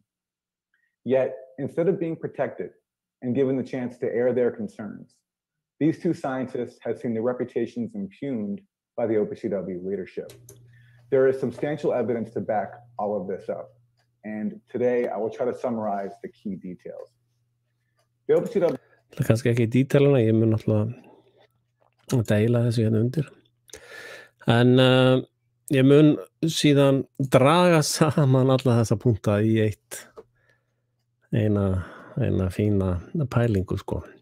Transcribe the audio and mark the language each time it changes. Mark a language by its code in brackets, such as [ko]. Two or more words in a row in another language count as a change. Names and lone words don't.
[en] Yet, instead of being protected and given the chance to air their concerns, these 2 scientists have seen their reputations impugned by the OPCW leadership. There is substantial evidence to back all of this up, and today I will try to summarize the key details. The OPCW... [is] Það er kannski ekki í dítelina, ég mun náttúrulega deila þessu hérna undir. En ég mun síðan draga saman alla þessa punkta í eina fína pælingu, sko.